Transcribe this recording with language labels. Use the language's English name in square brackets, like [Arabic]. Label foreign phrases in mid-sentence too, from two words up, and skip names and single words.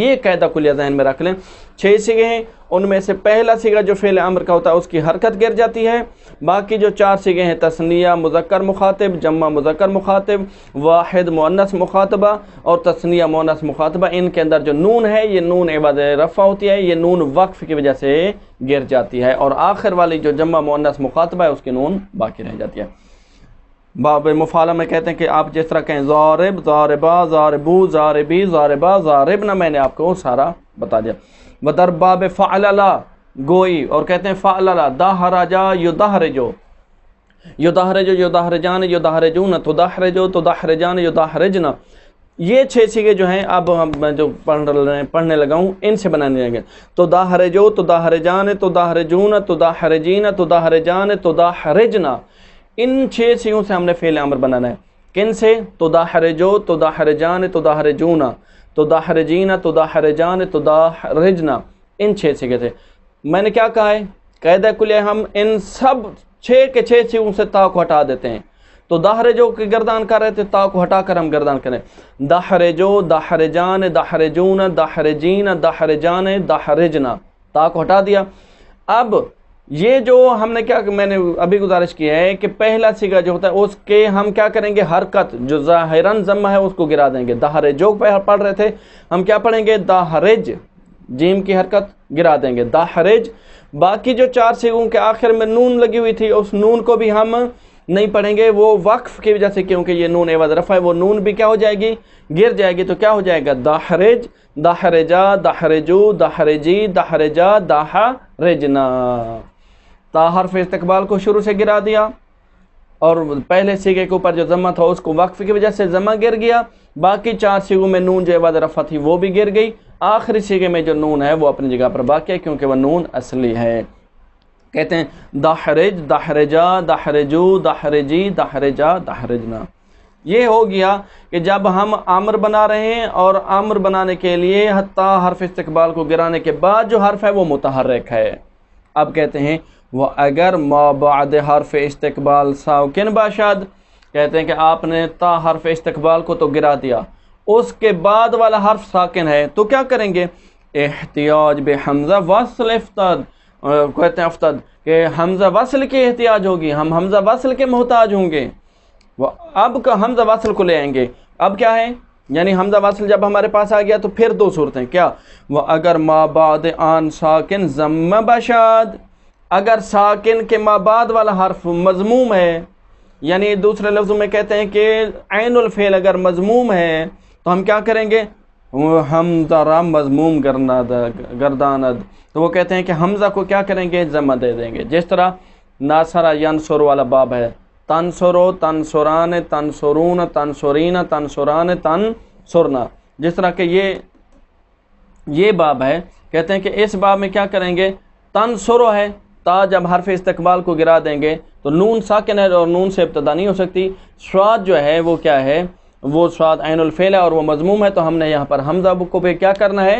[Urdu] یہ قاعدہ کلیہ ذہن میں رکھ لیں۔ 6 صیغے ہیں، ان میں سے پہلا صیغہ جو فعل امر کا ہوتا ہے اس کی حرکت گر جاتی ہے، باقی جو 4 صیغے ہیں تثنیہ مذکر مخاطب، جمع مذکر مخاطب، واحد مؤنث مخاطبہ اور تثنیہ مؤنث مخاطبہ، ان کے اندر جو نون ہے یہ نون عوض رفع ہوتی ہے، یہ نون وقف کی وجہ سے گر جاتی ہے، اور آخر والی جو جمع مؤنث مخاطبہ ہے اس کی نون باقی رہ جاتی ہے۔ باب مفعلہ میں کہتے ہیں کہ آپ جس طرح کہیں [Arabic] ضارب، ضاربا، ضاربو، ضاربی، ضاربا، ضاربنا، [Urdu] میں نے آپ کو سارا بتا دیا۔ [Persian] ودر باب فعللا، گوئی، [Urdu] اور کہتے ہیں [Arabic] فعللا، دہرجا یدہرجو، یدہرجو، یدہرجان، یدہرجون، تدہرجو، تدہرجان، یدہرجنا۔ [Urdu] یہ 6 صیغے جو ہیں اب میں جو پڑھنے لگا ہوں ان سے بنانے لگے۔ [Arabic] تدہرجو، تدہرجان، تدہرجون، تدہرجین، تدہرجان، تدہرجنا، [Urdu] ان 6 صیغوں سے ہم نے فعل امر بنانا ہے۔ کن سے؟ [Arabic] تدہرجو، تدہرجان، تدہرجون، تدہرجین، تدہرجان، تدہرجنا، [Urdu] ان 6 صیغے تھے۔ میں نے کیا کہا ہے؟ قاعدہ کلیہ ہم ان سب 6 کے 6 صیغوں سے تا کو ہٹا دیتے ہیں۔ تو دہرجو کی گردان کر رہے تھے، تا کو ہٹا کر ہم گردان کریں۔ [Arabic] دہرجو، دہرجان، دہرجون، دہرجین، دہرجان، دہرجنا، [Urdu] تا کو ہٹا دیا۔ اب یہ جو ہم نے کیا، میں نے ابھی گزارش کی ہے کہ پہلا صیغہ جو ہوتا ہے اس کے ہم کیا کریں گے؟ حرکت جو ظاہراً ضمہ ہے اس کو گرا دیں گے۔ دہرجو پڑھ رہے تھے، ہم کیا پڑھیں گے؟ دہرج، جیم کی حرکت گرا دیں گے، دہرج۔ باقی جو 4 صیغوں کے آخر میں نون لگی ہوئی تھی اس نون کو بھی ہم نہیں پڑھیں گے، وہ وقف کی وجہ سے، کیونکہ یہ نون عوض رفع ہے، وہ نون بھی کیا ہو جائے گی؟ گر جائے گی۔ تو کیا ہو جائے گا؟ [Arabic] دہرج، دہرجا، دہرجو، دہرجی، دہرجا، دہرجنا۔ [Urdu] تا حرف استقبال کو شروع سے گرا دیا اور پہلے صیغے کے اوپر جو ضمہ تھا اس کو وقف کی وجہ سے ضمہ گر گیا، باقی 4 صیغوں میں نون جو عوض رفع تھی وہ بھی گر گئی، آخری صیغے میں جو نون ہے وہ اپنی جگہ پر باقی ہے کیونکہ وہ نون اصلی ہے۔ کہتے ہیں [Arabic] دہرج، دہرجا، دہرجو، دہرجی، دہرجا، دہرجنا۔ [Urdu] یہ ہو گیا کہ جب ہم امر بنا رہے ہیں اور امر بنانے کے لیے حتی حرف استقبال کو گرانے کے بعد جو حرف ہے وہ متحرک ہے۔ اب کہتے ہیں وہ [Persian] اگر ما بعد حرف استقبال ساکن باشد، [Urdu] کہتے ہیں کہ آپ نے تا حرف استقبال کو تو گرا دیا، اس کے بعد والا حرف ساکن ہے تو کیا کریں گے؟ [Persian] احتیاج بحمزہ وصل افتد، [Urdu] کہتے ہیں افتد کہ حمزہ وصل کی احتیاج ہوگی، ہم حمزہ وصل کے محتاج ہوں گے۔ اب کا حمزہ وصل کو لے آئیں گے۔ اب کیا ہے؟ یعنی حمزہ وصل جب ہمارے پاس آ گیا تو پھر 2 صورتیں، کیا؟ وہ [Persian] اگر ما بعد آن ساکن ضم باشد، [Urdu] اگر ساکن کے ما بعد والا حرف مضموم ہے، یعنی دوسرے لفظوں میں کہتے ہیں کہ عین الفعل اگر مضموم ہے تو ہم کیا کریں گے؟ [Persian] حمزہ را مضموم گرداند، [Urdu] تو وہ کہتے ہیں کہ حمزہ کو کیا کریں گے؟ ضمہ دے دیں گے، جس طرح [Arabic] ناصرہ ینصر [Urdu] والا باب ہے، [Arabic] تنصرو، تنصران، تنصرون، تنصرین، تنصران، تنصرنا، [Urdu] جس طرح کہ یہ باب ہے، کہتے ہیں کہ اس باب میں کیا کریں گے؟ تنصرو ہے، تا جب حرف استقبال کو گرا دیں گے تو نون ساکن ہے اور نون سے ابتدا نہیں ہو سکتی، صاد جو ہے وہ کیا ہے؟ وہ صاد عین الفعل ہے اور وہ مضموم ہے، تو ہم نے یہاں پر حمزہ کو بھی کیا کرنا ہے؟